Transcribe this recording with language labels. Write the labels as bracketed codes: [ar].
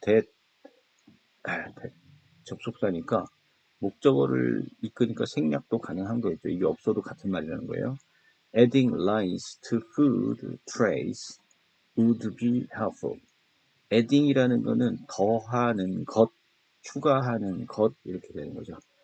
[ko] that 접속사니까 목적어를 이끄니까 생략도 가능한 거겠죠. 이게 없어도 같은 말이라는 거예요. [en] Adding lines to food trays would be helpful. [ko] adding이라는 거는 더하는 것, 추가하는 것 이렇게 되는 거죠.